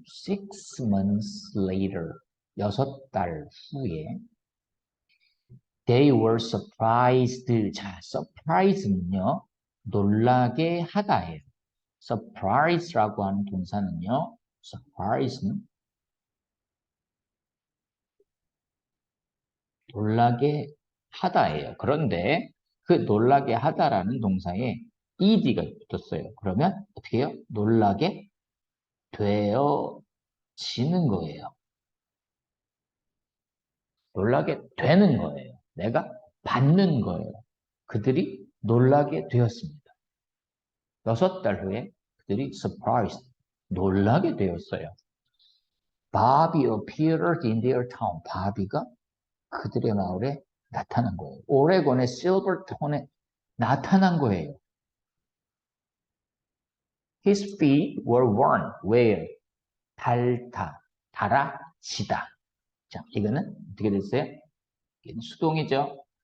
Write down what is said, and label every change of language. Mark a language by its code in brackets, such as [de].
[en] 6 months later, [ko] 6달 후에 [en] They were surprised. [ko] 자, surprise는요, 놀라게 하다예요. surprise라고 하는 동사는요, surprise는 놀라게 하다예요. 그런데 그 놀라게 하다라는 동사에 ed가 붙었어요. 그러면 어떻게 해요? 놀라게 되어지는 거예요. 놀라게 되는 거예요. 내가 받는 거예요. 그들이 놀라게 되었습니다. 6달 후에 그들이 surprised, 놀라게 되었어요. [en] Bobby appeared in their town. [ko] 바비가 그들의 마을에 나타난 거예요. 오레곤의 실버톤에 나타난 거예요. [en] His feet were worn. where? 달아지다. [ko] 자, 이거는 어떻게 됐어요? 이건 수동이죠.